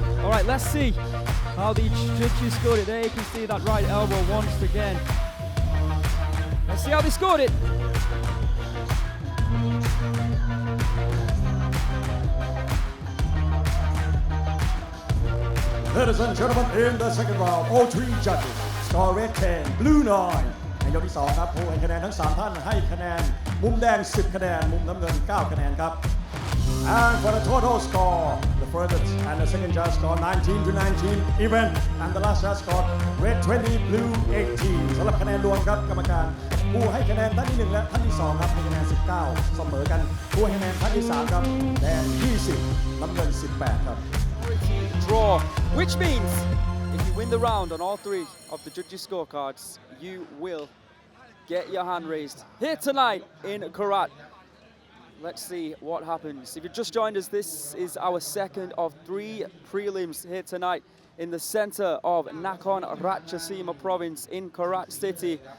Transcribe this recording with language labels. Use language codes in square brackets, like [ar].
[en] All right, let's see how the judges scored it. There you can see that right elbow once again. Let's see how they scored it. Ladies and gentlemen, in the second round, all three judges score red 10 blue 9 [th] ในยกที่2ครับผู้ให้คะแนนทั้ง3ท่านให้คะแนนมุมแดง10คะแนนมุมน้ำเงิน9คะแนนครับ [en] and for the total score the first and the second judge score 19 to 19 even and the last judge score red 20 blue 18 [th] สำหรับคะแนนรวมครับกรรมการผู้ให้คะแนนท่านที่1และท่านที่2ครับให้คะแนน19เสมอกันผู้ให้คะแนนท่านที่3ครับแดง20น้ำเงิน18ครับ [en] Draw, which means if you win the round on all 3 of the judges' scorecards, you will get your hand raised here tonight in Korat. Let's see what happens. If you've just joined us, this is our second of 3 prelims here tonight in the center of Nakhon Ratchasima province in Korat city.